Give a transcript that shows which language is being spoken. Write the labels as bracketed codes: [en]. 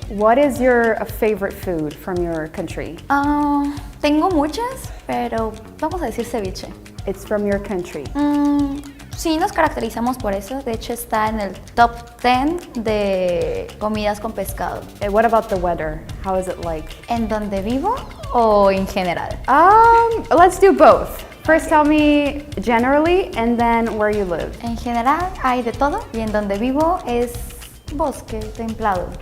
[en] What is your favorite food from your country? [es] Tengo muchas, pero vamos a decir ceviche. [en] It's from your country. [es] Sí, nos caracterizamos por eso. De hecho, está en el top 10 de comidas con pescado. [en] What about the weather? How is it like? [es] ¿En donde vivo o en general? [en] Let's do both. First tell me generally and then where you live. [es] En general hay de todo y en donde vivo es bosque templado.